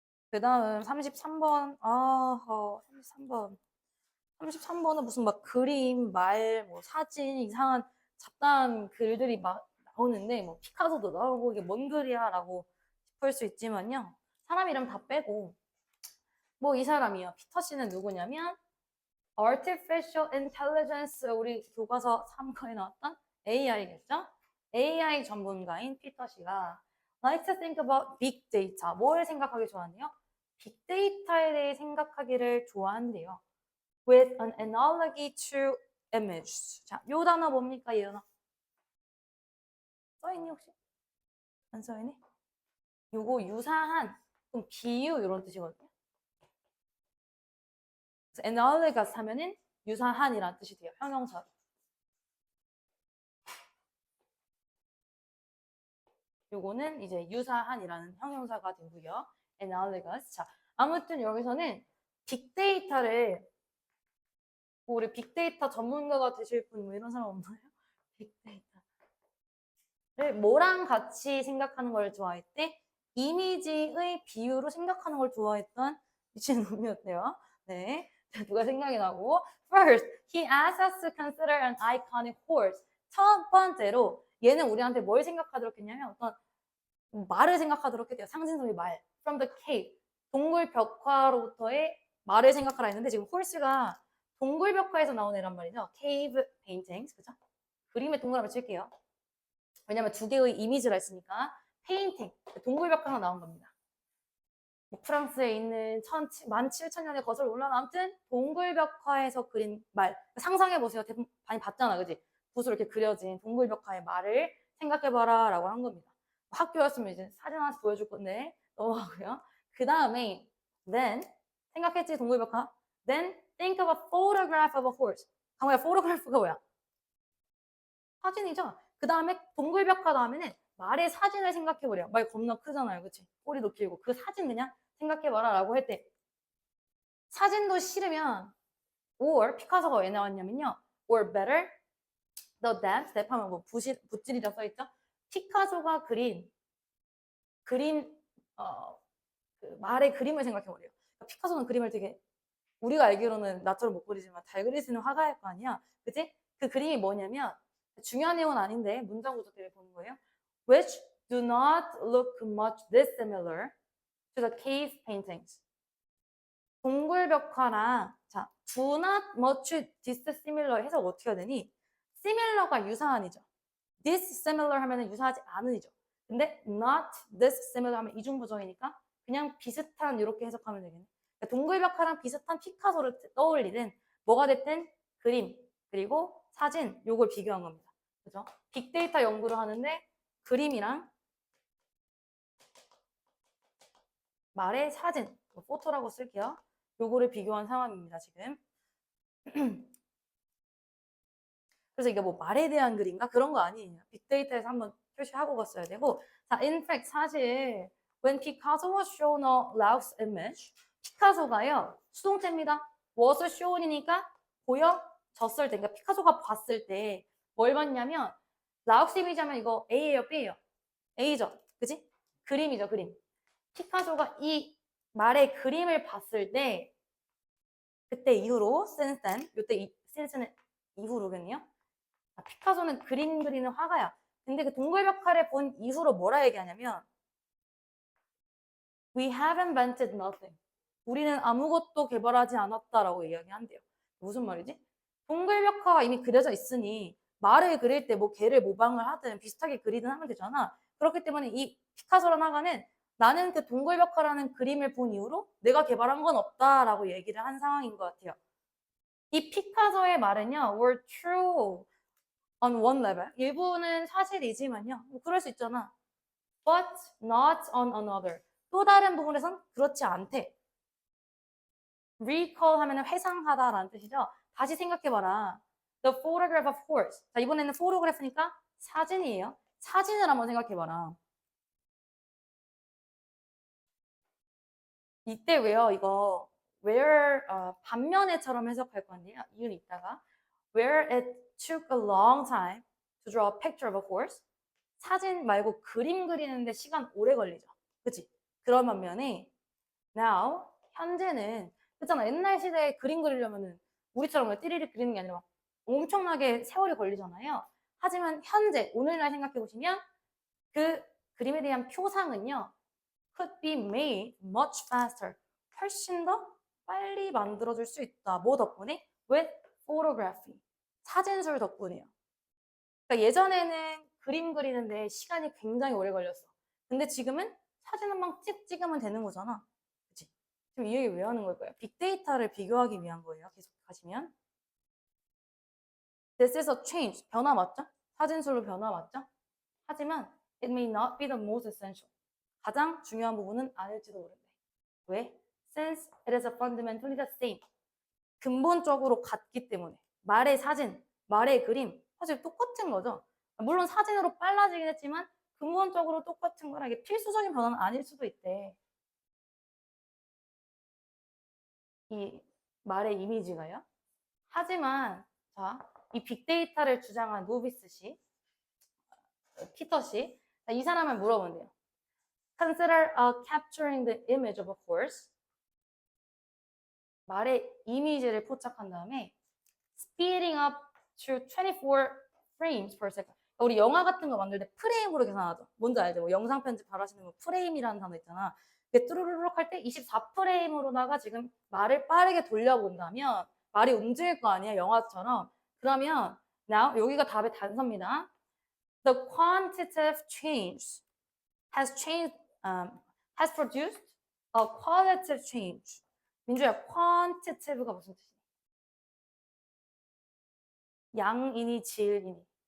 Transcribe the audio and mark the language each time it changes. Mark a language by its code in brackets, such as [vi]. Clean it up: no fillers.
[ko] 그 다음 33번 33번 33번은 무슨 막 그림, 말, 뭐 사진 이상한 잡다한 글들이 막 나오는데 뭐 피카소도 나오고 이게 뭔 글이야 라고 싶을 수 있지만요. 사람 이름 다 빼고 뭐 이 사람이요. 피터 씨는 누구냐면 Artificial Intelligence 우리 교과서 3과에 나왔던 AI겠죠? AI 전문가인 피터 씨가 [en] like to think about big data. [ko] 뭘 생각하기 좋아하네요? 빅데이터에 대해 생각하기를 좋아한대요. [en] With an analogy to image. [ko] 자, 요 단어 뭡니까, 예은아? 써있니 혹시? 안 써있니? 요거 유사한, 좀 비유 이런 뜻이거든요. 그래서 analogous 하면은 유사한이란 뜻이 돼요. 형용사. 요거는 이제 유사한이라는 형용사가 되고요. analogous. 자, 아무튼 여기서는 빅데이터를 우리 빅데이터 전문가가 되실 분 뭐 이런 사람 없나요? 빅데이터를 뭐랑 같이 생각하는 걸 좋아했대? 이미지의 비유로 생각하는 걸 좋아했던 미친놈이었대요. 네. 누가 생각이 나고 [en] First, he asked us to consider an iconic horse. [ko] 첫 번째로 얘는 우리한테 뭘 생각하도록 했냐면 어떤 말을 생각하도록 했대요. 상징성의 말. [en] From the cave. [ko] 동굴 벽화로부터의 말을 생각하라 했는데 지금 horse가 동굴 벽화에서 나온 애란 말이죠. [en] cave paintings. [ko] 그죠? 그림에 동그라미 칠게요. 왜냐면 두 개의 이미지가 있으니까 페인팅, 동굴 벽화가 나온 겁니다. 뭐 프랑스에 있는 17,000년의 거슬러 올라온 아무튼 동굴 벽화에서 그린 말. 상상해보세요. 대부분 많이 봤잖아. 그지? 붓으로 이렇게 그려진 동굴 벽화의 말을 생각해봐라 라고 한 겁니다. 학교였으면 이제 사진 하나씩 보여줄 건데 넘어가고요. 그 다음에 then 생각했지 동굴 벽화. [en] Then think of a photograph of a horse. [ko] 강호야 photograph가 뭐야? 사진이죠. 그 다음에 동굴 벽화 다음에는 말의 사진을 생각해보래요. 말 겁나 크잖아요. 그치? 꼬리도 길고. 그 사진 그냥 생각해봐라 라고 할 때 사진도 싫으면 or 피카소가 왜 나왔냐면요. [en] or better the dance [ko] 랩하면 뭐 붓질이라 써있죠. 피카소가 그린 그 말의 그림을 생각해보래요. 피카소는 그림을 되게 우리가 알기로는 나처럼 못 그리지만 잘 그릴 수 있는 화가일 거 아니야. 그치? 그 그림이 뭐냐면 중요한 내용은 아닌데 문장 구조 때문에 보는 거예요. [en] Which do not look much dissimilar to the cave paintings. [ko] 동굴 벽화랑 자, [en] do not much dissimilar [ko] 해석 어떻게 해야 되니? similar가 유사한이죠. dissimilar 하면 유사하지 않은이죠. 근데 not dissimilar 하면 이중부정이니까 그냥 비슷한 이렇게 해석하면 되겠네. 그러니까 동굴 벽화랑 비슷한 피카소를 떠올리든 뭐가 됐든 그림 그리고 사진 요걸 비교한 겁니다. 그죠? 빅데이터 연구를 하는데 그림이랑 말의 사진, 포토라고 쓸게요. 요거를 비교한 상황입니다, 지금. 그래서 이게 뭐 말에 대한 글인가? 그런 거 아니에요. 빅데이터에서 한번 표시하고 갔어야 되고. [en] 자, in fact, 사실 when Picasso was shown a Laos image, [ko] 피카소가요, 수동태입니다. was shown이니까 보여졌을 때, 그러니까 피카소가 봤을 때 뭘 봤냐면 라오스 이미지 하면 이거 A예요, B예요? A죠, 그지? 그림이죠, 그림. 피카소가 이 말의 그림을 봤을 때 그때 이후로 [en] since then, [ko] 요때 since는 이후로겠네요. 피카소는 그림 그리는 화가야. 근데 그 동굴 벽화를 본 이후로 뭐라 얘기하냐면 [en] We have invented nothing. [ko] 우리는 아무것도 개발하지 않았다라고 이야기한대요. 무슨 말이지? 동굴 벽화가 이미 그려져 있으니 말을 그릴 때 뭐 개를 모방을 하든 비슷하게 그리든 하면 되잖아. 그렇기 때문에 이 피카소라는 화가는 나는 그 동굴 벽화라는 그림을 본 이후로 내가 개발한 건 없다라고 얘기를 한 상황인 것 같아요. 이 피카소의 말은요, [en] were true on one level. [ko] 일부는 사실이지만요. 뭐 그럴 수 있잖아. [en] But not on another. [ko] 또 다른 부분에선 그렇지 않대. Recall 하면 회상하다라는 뜻이죠. 다시 생각해봐라. [en] The photograph of horse. [ko] 자, 이번에는 photograph니까 사진이에요. 사진을 한번 생각해봐라. 이때 왜요? 이거 where 반면에처럼 해석할 건데요. 이유는 있다가 [en] where it took a long time to draw a picture of a horse. [ko] 사진 말고 그림 그리는데 시간 오래 걸리죠. 그치? 그런 반면에 now, 현재는 그렇잖아. 옛날 시대에 그림 그리려면은 우리처럼 띠리리 그리는 게 아니라 막 엄청나게 세월이 걸리잖아요. 하지만 현재, 오늘날 생각해 보시면 그 그림에 대한 표상은요. [en] could be made much faster. [ko] 훨씬 더 빨리 만들어줄 수 있다. 뭐 덕분에? [en] with photography. [ko] 사진술 덕분이에요. 그러니까 예전에는 그림 그리는데 시간이 굉장히 오래 걸렸어. 근데 지금은 사진 한 방 찍으면 되는 거잖아. 그치? 지금 이 얘기 왜 하는 걸까요? 빅데이터를 비교하기 위한 거예요. 계속 가시면. [en] This is a change. [ko] 변화 맞죠? 사진술로 변화 맞죠? 하지만 [en] it may not be the most essential. [ko] 가장 중요한 부분은 아닐지도 모른대. 왜? [en] Since it is a fundamentally the same. [ko] 근본적으로 같기 때문에. 말의 사진, 말의 그림 사실 똑같은 거죠. 물론 사진으로 빨라지긴 했지만 근본적으로 똑같은 거라 이게 필수적인 변화는 아닐 수도 있대. 이 말의 이미지가요. 하지만 자, 이 빅데이터를 주장한 노비스 씨, 피터 씨, 이 사람을 물어본대요. [en] Consider capturing the image of a horse. [ko] 말의 이미지를 포착한 다음에 [en] speeding up to 24 frames per second. [ko] 우리 영화 같은 거 만들 때 프레임으로 계산하죠. 뭔지 알죠? 뭐 영상 편집 잘하시는 분 프레임이라는 단어 있잖아. 뚜루루룩 할 때 24프레임으로다가 지금 말을 빠르게 돌려본다면 말이 움직일 거 아니야, 영화처럼. 그러면 now 여기가 답의 단서입니다. [en] The quantitative change has produced a qualitative change. [ko] 민주야, quantitative가 무슨 뜻이야? 양이니 질이니?